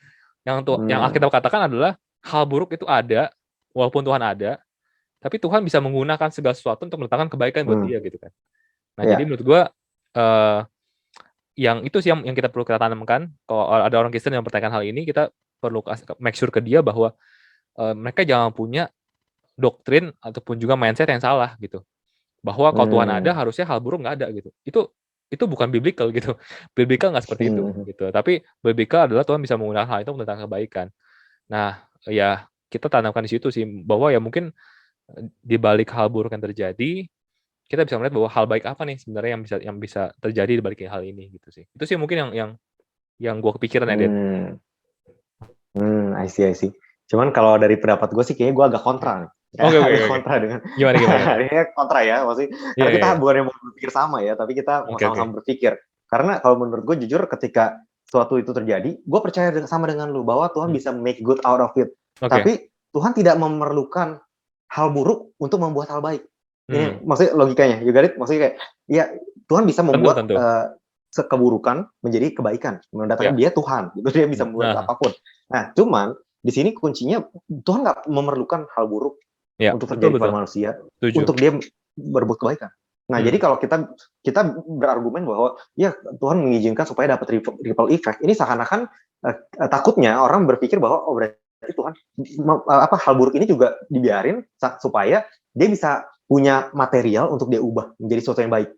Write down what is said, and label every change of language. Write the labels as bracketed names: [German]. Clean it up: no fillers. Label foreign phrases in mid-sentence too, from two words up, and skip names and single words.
[Indonesian] Yang Alkitab katakan adalah hal buruk itu ada walaupun Tuhan ada, tapi Tuhan bisa menggunakan segala sesuatu untuk mendatangkan kebaikan buat dia gitu kan. Nah jadi menurut gue yang itu sih yang kita perlu kita tanamkan. Kalau ada orang Kristen yang mempertanyakan hal ini, kita perlu [English] make sure [Indonesian] ke dia bahwa mereka jangan punya doktrin ataupun juga mindset yang salah gitu. Bahwa kalau Tuhan ada harusnya hal buruk nggak ada gitu. Itu bukan biblical gitu. Biblical nggak seperti itu gitu. Tapi biblical adalah Tuhan bisa menggunakan hal itu untuk mendatangkan kebaikan. Nah, ya kita tanamkan di situ sih bahwa ya mungkin di balik hal buruk yang terjadi, kita bisa melihat bahwa hal baik apa nih sebenarnya yang bisa terjadi di balik hal ini gitu sih. Itu sih mungkin yang gue kepikiran ya, Ded. [English] I see. [Indonesian] Cuman kalau dari pendapat gue sih kayaknya gue agak kontra nih. Oke. Agak kontra dengan Gimana? ini kontra ya, maksudnya karena kita Iya. bukan yang mau berpikir sama ya, tapi kita mau Oke. sama-sama berpikir. Karena kalau menurut gue jujur ketika suatu itu terjadi, gue percaya sama dengan lu bahwa Tuhan bisa [English] make good out of it. [Indonesian] Oke. Tapi Tuhan tidak memerlukan hal buruk untuk membuat hal baik. Ini maksudnya logikanya, [English] you got it? [Indonesian] Maksudnya kayak ya Tuhan bisa membuat Tentu. keburukan menjadi kebaikan. Mendatangkan dia Tuhan, gitu dia bisa membuat apapun. Nah, cuman di sini kuncinya Tuhan nggak memerlukan hal buruk untuk terjadi pada manusia, untuk dia berbuat kebaikan. Nah, jadi kalau kita berargumen bahwa ya Tuhan mengizinkan supaya dapat [English] ripple effect, [Indonesian] ini seakan-akan takutnya orang berpikir bahwa oh berarti Tuhan hal buruk ini juga dibiarin supaya dia bisa punya material untuk dia ubah menjadi sesuatu yang baik.